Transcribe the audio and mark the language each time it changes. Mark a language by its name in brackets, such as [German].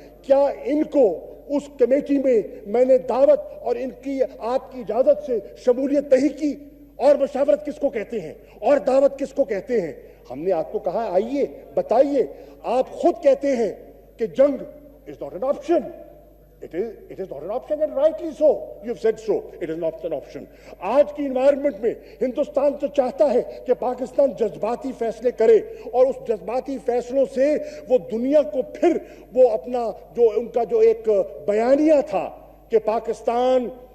[Urdu] کیا ان کو اس کمیٹی میں نے دعوت اور ان کی آپ کی اجازت سے شمولیت نہیں کی؟ اور مشاورت کس کو کہتے ہیں اور دعوت کس کو کہتے ہیں؟ ہم نے آپ کو کہا آئیے بتائیے. آپ خود کہتے ہیں کہ جنگ [English] is not an option. It is not an option, and rightly so. You have said so. It is not an option. [Urdu] آج کی انوائرمنٹ میں ہندوستان تو چاہتا ہے کہ پاکستان جذباتی فیصلے کرے, اور اس جذباتی فیصلوں سے وہ دنیا کو پھر وہ اپنا جو ان کا جو ایک بیانیہ تھا کہ پاکستان